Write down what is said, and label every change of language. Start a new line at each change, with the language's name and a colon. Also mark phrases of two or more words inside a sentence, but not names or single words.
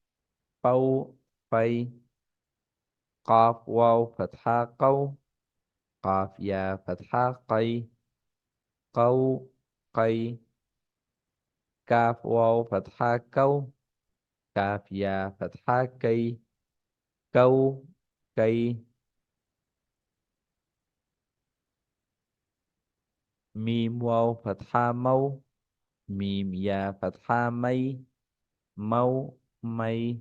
Arabic: فو في. قاف واو فتحة قو. قاف يا فتحة قي قو قي. كاف واو فتحة كو كاف يا فتحة كي كو كي. ميم واو فتحة مو ميم يا فتحة مي مو مي.